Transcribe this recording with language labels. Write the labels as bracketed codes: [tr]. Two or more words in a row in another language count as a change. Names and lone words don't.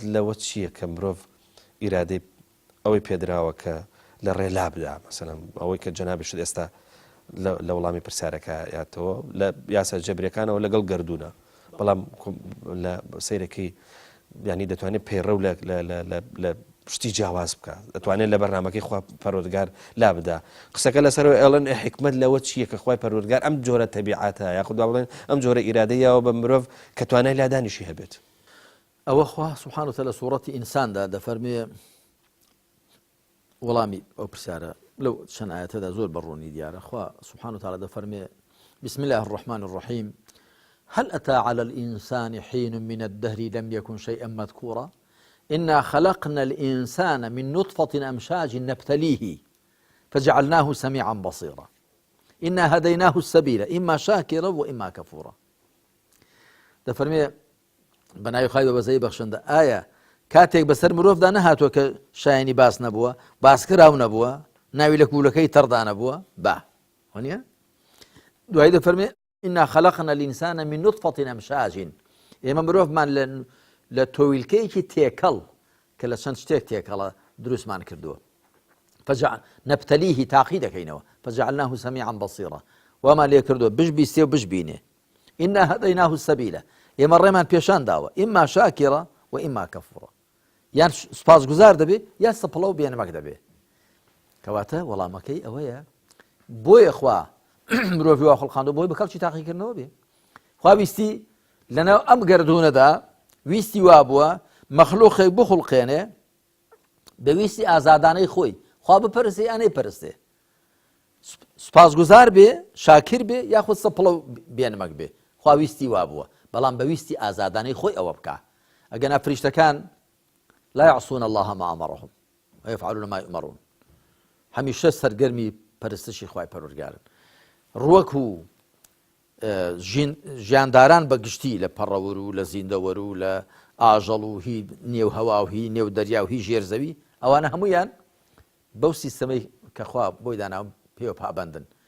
[ckb] لەوە چییە کە مرۆڤ ئیرادەی ئەوەی پێدراوە کە لە ڕێلا بدا مەسەلەن ئەوەی کە جەنابیشت ئێستا لە وەڵامی پرسیارەکە یاتەوە لە یاسا جەبریەکانەوە لەگەڵ گەردوونە بەڵام لە سەیرەکەی ینی دەتوانێت پەیڕە و لە شتی جیاواز بکە دەتوانێت لە بەرنامەکەی خوا پەروەردگار لا بدا قسەکە لەسەرەوە ئێڵێن حکمت لەوە چییە کە خوای پەروەردگار ئەم جۆرە تەبیعاتە یاخود بڵێن ئەم جۆرە ئیرادەیەوە بە مرۆڤ کە توانای لادانیشی هەبێت ئەوە خوا [ar] سبحانه وتعالى [ckb] سوورەتی ئینساندا دەفەرمێ وەڵامی ئەو پرسیارە لەو چەند ئاەتەدا زۆر بەڕوونی دیارە خوا [ar] سبحانه وتعالى [ckb] دەفەرمێ [ar] بسم الله الرحمن الرحيم هل أتى على الإنسان حين من الدهر لم يكن شيئا مذكورا إنا خلقنا الإنسان من نطفة أمشاج نبتليه فجعلناه سميعا بصيرا إنا هديناه السبيل إما شاكرا وإما كفورا [ckb] دەفەرمێ بەناوی خوای بەبەزەی بەخشندە ئایا کاتێک بەسەر مرۆڤدا نەهاتووە کە شایانی باس نەبووە باسکراو نەبووە ناوی لە کوولەکەی تەڕدا نەبووە با وانە دوای دەفەرمێ [ar] إنا خلقنا الإنسان من نطفة أمشاج [ckb] ئێمە مرۆڤمان لە تۆویلکەیەکی تێکەڵ کە لە چەند شتێک تێکەڵە دروستمان کردووە نەبتەلیه تاقی دەکەینەوە [ar] فجعلناه سميعا بصيرا [ckb] وما لێ کردووە بشبیستێ و بشبینێ [ar] إنا هديناه السبيل [ckb] ئێمە ڕێمان پێشان داوە [ar] ئیما شاکرە و ئیما کەفوڕە [ckb] یان سوپاسگوزار دەبێ یا سەپڵە و بێنەمەک دەبێ کەواتە وەڵامەکەی ئەوەیە بۆیە خوا مرۆڤی وا خەڵقاندووە بۆی بە کەڵکی تاقیکردنەوە بێ خوا ویستی لەناو ئەم گەردوونەدا ویستی وا بووە مەخلووقێک بخوڵقێنێ بەویستی ئازادانەی خۆی خوا بپەرسێ ئەنەی پەرستێ سوپاسگوزار بێ شاکر بێ یاخود سەپڵە و بێنەمەک بێ خوا ویستی وا بووە بەڵام بەویستی ئازادانەی خۆی ئەوە بکە ئەگەنا فریشتەکان [ar] لا يعصون الله ما أمرهم ويفعلون ما يؤمرون [ckb] هەمیشە سەرگەرمی پەرستشی خوای پەروەردگارن ڕوەک و ژیانداران بەگشتی لە پەڕەوەر و لە زیندەوەر و لە ئاژەڵ و هی نێو هەوا و هی نێو دەریا و هی ژێرزەوی ئەوانە هەمویان بەو سیستەمەی کە خوا بۆی داناو پێوە پابەندن